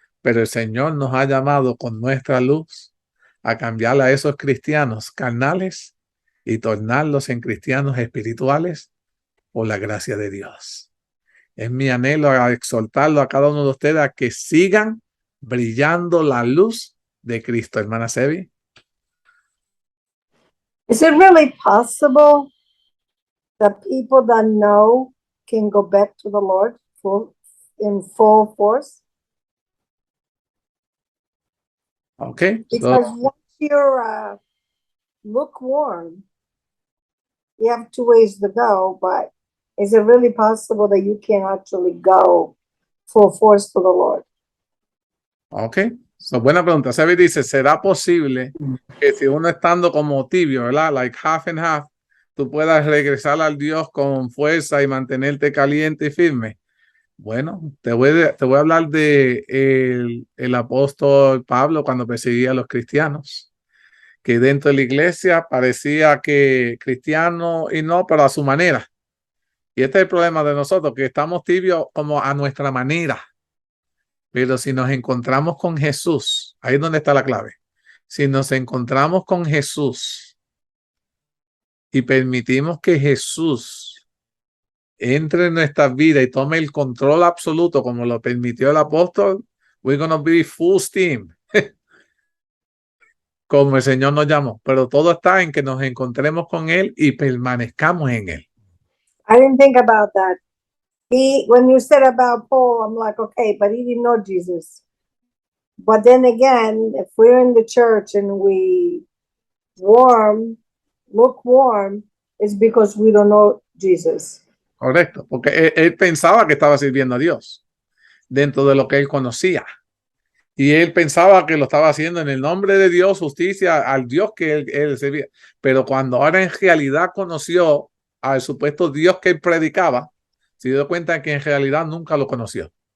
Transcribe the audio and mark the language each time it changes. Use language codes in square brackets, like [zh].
[es] Pero el Señor nos ha llamado con nuestra luz a cambiar a esos cristianos carnales y tornarlos en cristianos espirituales por la gracia de Dios. Es mi anhelo a exhortarlo a cada uno de ustedes a que sigan brillando la luz de Cristo. Hermana Sebi. [en] Is it really possible that people that know can go back to the Lord in full force? Okay. Because once you're lukewarm, you have 2 ways to go, but is it really possible that you can actually go full force to the Lord? [es] Ok, buena pregunta. Sebi dice, ¿será posible que si uno estando como tibio, ¿verdad? [en] Like half and half, [es] tú puedas regresar al Dios con fuerza y mantenerte caliente y firme? Bueno, te voy a hablar de el apóstol Pablo cuando perseguía a los cristianos, que dentro de la iglesia parecía que cristiano y no, pero a su manera. Y este es el problema de nosotros, que estamos tibios como a nuestra manera. Pero si nos encontramos con Jesús, ahí es donde está la clave. Si nos encontramos con Jesús y permitimos que Jesús entre en nuestra vida y tome el control absoluto como lo permitió el apóstol, [en] we're going to be full steam. [es] Como el Señor nos llamó. Pero todo está en que nos encontremos con Él y permanezcamos en Él. [en] I didn't think about that. When you said about Paul, I'm like, okay, but he didn't know Jesus. But then again, if we're in the church and we lukewarm, it's because we don't know Jesus. [es] Correcto, porque él pensaba que estaba sirviendo a Dios dentro de lo que él conocía. Y él pensaba que lo estaba haciendo en el nombre de Dios, justicia al Dios que él servía. Pero cuando ahora en realidad conoció al supuesto Dios que él predicaba, se dio cuenta que en realidad nunca lo conoció.